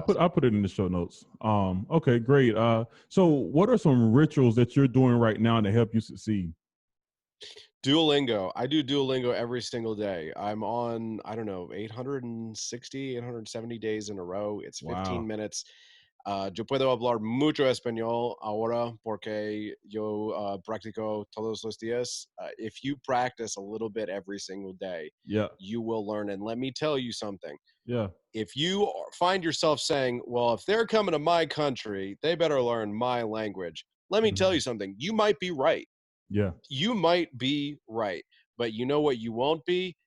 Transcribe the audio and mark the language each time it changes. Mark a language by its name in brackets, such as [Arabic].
[English] bestseller. put it in the show notes. Okay, great. So what are some rituals that you're doing right now to help you succeed? Duolingo. I do Duolingo every single day. I'm on, I don't know, 860, 870 days in a row. It's 15 Wow. minutes. [Spanish] Yo puedo hablar mucho español ahora porque yo practico todos los días. [English] If you practice a little bit every single day, Yeah. you will learn. And let me tell you something. Yeah. If you find yourself saying, well, if they're coming to my country, they better learn my language. Let me tell Mm-hmm. you something. You might be right. Yeah. You might be right, but you know what you won't be?